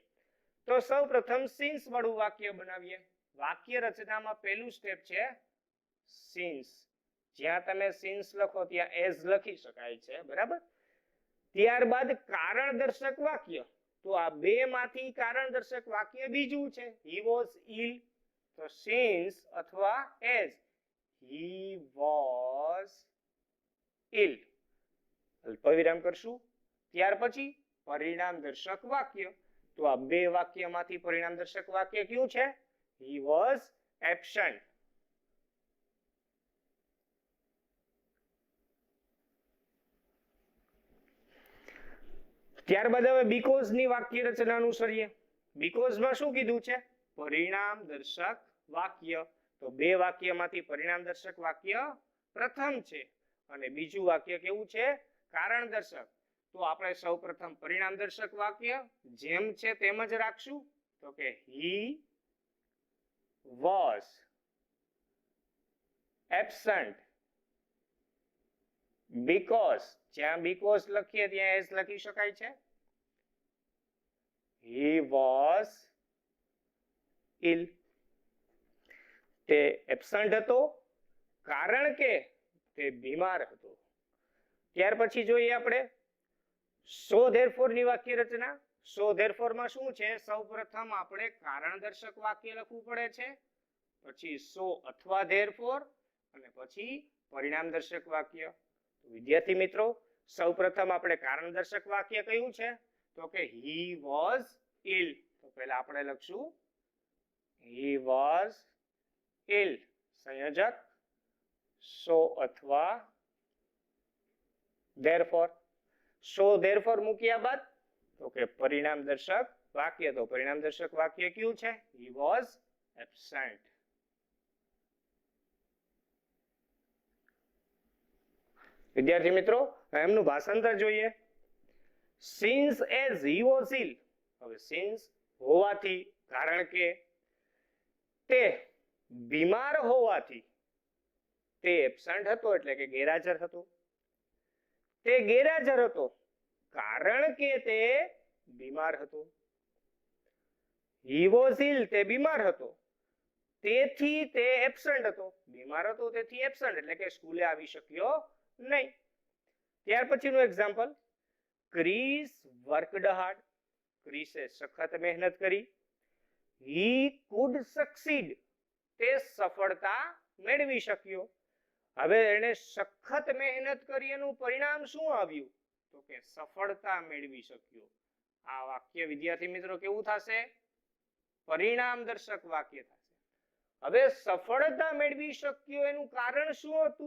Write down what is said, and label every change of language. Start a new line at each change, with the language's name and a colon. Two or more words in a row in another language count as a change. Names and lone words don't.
Gujarati: તો સૌપ્રથમ સિન્સ વાળું વાક્ય બનાવીએ. વાક્ય રચનામાં પહેલું સ્ટેપ છે સિન્સ. જ્યાં તમે સિન્સ લખો ત્યાં એઝ લખી શકાય છે, બરાબર. ત્યારબાદ કારણ દર્શક વાક્ય. તો આ બે માંથી કારણ દર્શક વાક્ય બીજું છે,
English: he was ill.
Gujarati: તો સિન્સ અથવા એઝ,
English: he was ill.
Gujarati: અલ્પવિરામ કરશું. ત્યાર પછી પરિણામ દર્શક વાક્ય. તો આ બે વાક્યમાંથી પરિણામ દર્શક વાક્ય કયું છે?
English: he was absent.
Gujarati: ત્યારબાદ હવે બીકોઝ ની વાક્ય રચના અનુસરીએ. બીકોઝ માં શું કીધું છે? પરિણામ દર્શક વાક્ય. તો બે વાક્યમાંથી પરિણામ દર્શક વાક્ય પ્રથમ છે અને બીજું વાક્ય કેવું છે? કારણ દર્શક. તો આપણે સૌપ્રથમ પરિણામ દર્શક વાક્ય જેમ છે તેમ જ રાખશું. તો કે
English: he was absent because,
Gujarati: જ્યાં because લખીએ ત્યાં એસ લખી શકાય છે.
English: he was ill.
Gujarati: તે absent હતો કારણ કે તે બીમાર હતો. ત્યાર પછી જોઈએ આપણે
English: so therefore
Gujarati: ની વાક્ય રચના.
English: so therefore
Gujarati: માં શું છે? સૌપ્રથમ આપણે કારણ દર્શક વાક્ય લખવું પડે છે, પછી સો અથવા ધેરફોર, અને પછી પરિણામ દર્શક વાક્ય. વિદ્યાર્થી મિત્રો, સૌપ્રથમ આપણે કારણ દર્શક વાક્ય કયું છે?
English: તો કે he was ill.
Gujarati: તો પહેલા આપણે લખશું
English: he was ill.
Gujarati: સંયોજક so અથવા therefore.
English: so therefore
Gujarati: મૂક્યા બાદ તો કે પરિણામ દર્શક વાક્ય. તો પરિણામ દર્શક વાક્ય કયું છે?
English: he was absent.
Gujarati: વિદ્યાર્થી મિત્રો, એમનું ભાષાંતર જોઈએ.
English: since as he was ill.
Gujarati: હવે since હોવાથી, કારણ કે, તે બીમાર હોવાથી, તે એબસન્ટ હતો એટલે કે ગેરહાજર હતો. તે ગેરહાજર હતો કારણ કે તે બીમાર હતો.
English: he was ill,
Gujarati: તે બીમાર હતો, તેથી તે એબસન્ટ હતો. બીમાર હતો તેથી એબસન્ટ એટલે કે સ્કૂલે આવી શક્યો નહીં. ત્યાર પછીનું એક્ઝામ્પલ,
English: Chris worked hard.
Gujarati: ક્રિસે સખત મહેનત કરી.
English: he could succeed,
Gujarati: તે સફળતા મેળવી શક્યો. હવે એને સખત મહેનત કરી, એનું પરિણામ શું આવ્યું? તો કે સફળતા મેળવી શક્યો. આ વાક્ય વિદ્યાર્થી મિત્રો કેવું થશે? પરિણામ દર્શક વાક્ય થશે. હવે સફળતા મેળવી શક્યો એનું કારણ શું હતું?